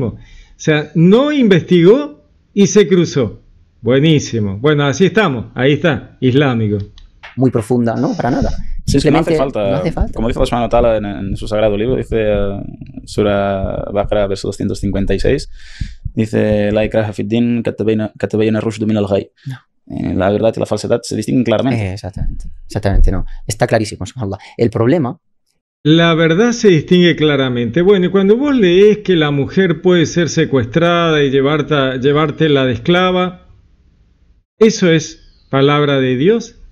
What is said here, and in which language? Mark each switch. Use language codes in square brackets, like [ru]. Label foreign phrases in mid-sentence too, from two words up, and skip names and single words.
[es] O sea, no investigó y se cruzó. Buenísimo. Bueno, así estamos. Ahí está, islámico. Muy profunda, no, para nada. Simplemente no no hace falta. Como dice [ar] الله سبحانه وتعالى [es] en su sagrado libro, dice Sura Baqara, verso 256, dice [ar] لا إكراه في الدين قد تبين الرشد من الغي. [es] La verdad y la falsedad se distinguen claramente. Exactamente, no. Está clarísimo, subhanallah. El problema... La verdad se distingue claramente. Bueno, y cuando vos lees que la mujer puede ser secuestrada y llevártela de esclava, ¿eso es palabra de Dios?